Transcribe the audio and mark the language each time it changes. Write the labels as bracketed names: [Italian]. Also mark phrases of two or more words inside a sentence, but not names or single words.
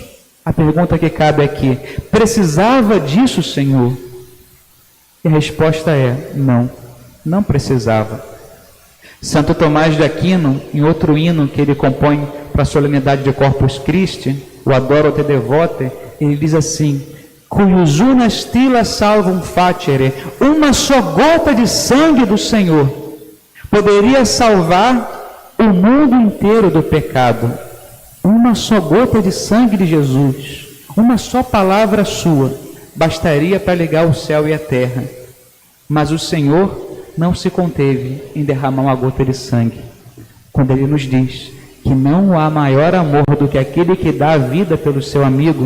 [Portuguese] A pergunta que cabe aqui: precisava disso, Senhor? E a resposta é: não, não precisava. Santo Tomás de Aquino, em outro hino que ele compõe para a solenidade de Corpus Christi, o Adoro te devote, ele diz assim: [Latin] cuius una stilla salvum facere, [Portuguese] uma só gota de sangue do Senhor poderia salvar o mundo inteiro do pecado. Uma só gota de sangue de Jesus, uma só palavra sua, bastaria para ligar o céu e a terra. Mas o Senhor não se conteve em derramar uma gota de sangue, quando Ele nos diz que não há maior amor do que aquele que dá a vida pelo seu amigo.